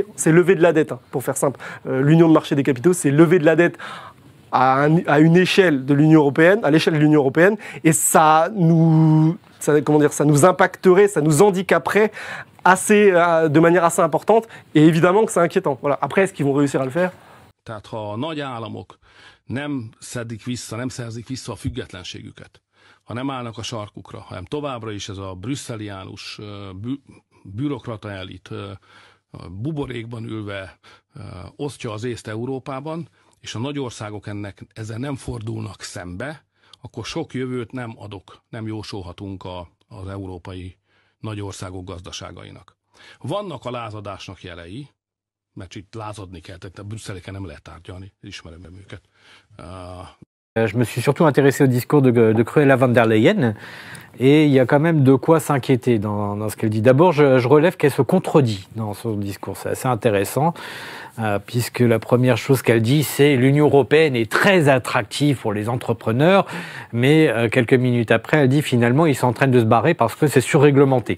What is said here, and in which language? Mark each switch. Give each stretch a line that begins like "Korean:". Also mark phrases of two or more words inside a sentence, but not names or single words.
French: C'est lever de la dette, hein, pour faire simple. L'union de marché des capitaux, c'est lever de la dette à une échelle de l'Union européenne, à l'échelle de l'Union européenne, et ça nous impacterait, ça nous handicaperait de manière assez importante, et évidemment que c'est inquiétant. Voilà. Après, est-ce qu'ils vont réussir à le faire?
Hungarian: Tehát ha a nagy államok nem szerzik vissza a függetlenségüket, ha nem állnak a sarkukra, hanem továbbra is ez a brüsszeliánus bürokrata elit buborékban ülve osztja az észt Európában, és a nagy országok ezzel nem fordulnak szembe, akkor sok jövőt nem jósolhatunk az európai nagy országok gazdaságainak. Vannak a lázadásnak jelei, mert itt lázadni kell, tehát a brüsszeliken nem lehet tárgyalni, ismerem őket.
French: Je me suis surtout intéressé au discours de Cruella von der Leyen, et il y a quand même de quoi s'inquiéter dans ce qu'elle dit. D'abord, je relève qu'elle se contredit dans son discours, c'est assez intéressant, puisque la première chose qu'elle dit, c'est l'Union européenne est très attractive pour les entrepreneurs, mais quelques minutes après, elle dit finalement ils sont en train de se barrer parce que c'est surréglementé.